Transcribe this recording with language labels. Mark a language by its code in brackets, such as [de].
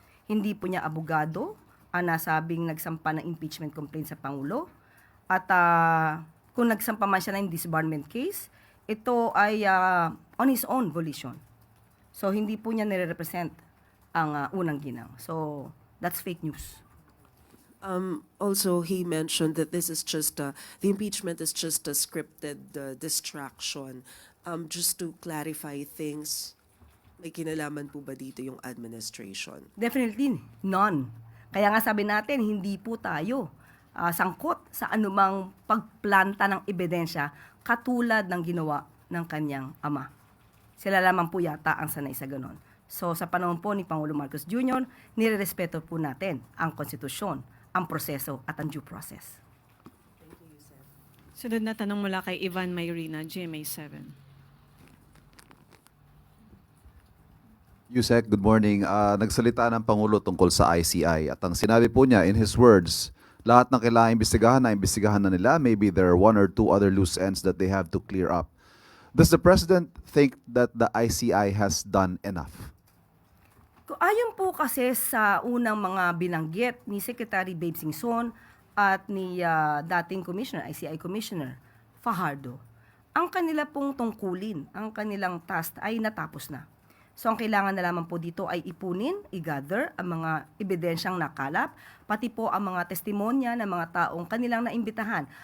[tl] Hindi po niya abogado ang nasabing nagsampa ng impeachment complaint sa Pangulo. At kung nagsampa man siya ng disbarment case, ito ay [en] on his own volition. [tl] So hindi po niya nire-represent ang unang ginang. [en] So that's fake news. Also, he mentioned that this is just the impeachment is just a scripted distraction. Just to clarify things, [tl] may kinalaman po ba dito yung administration? [en] Definitely none. [tl] Kaya nga sabi natin, hindi po tayo sangkot sa anumang pagplanta ng ebidensya katulad ng ginawa ng kanyang ama. Sila lamang po yata ang sanay sa ganon. So sa panahon po ni Pangulo Marcos Jr., nirerespeto po natin ang konstitusyon, ang proseso at ang due process. Sunod na tanong mula kay Ivan Mayrina, GMA7. [en] Yusek, good morning. [tl] Nagsalita ng Pangulo tungkol sa ICI at ang sinabi po niya [en] in his words, [tl] lahat ng kailangan imbestigahan na nila. [en] Maybe there are one or two other loose ends that they have to clear up. Does the President think that the ICI has done enough? [tl] Ayon po kasi sa unang mga binanggit ni Secretary Babe Singson at ni dating Commissioner, ICI Commissioner Fajardo, ang kanila pong tungkulin, ang kanilang task ay natapos na. So ang kailangan na lamang po dito ay ipunin, i-gather ang mga ebidensyang nakalap, pati po ang mga testimonya ng mga taong kanilang naimbitahan.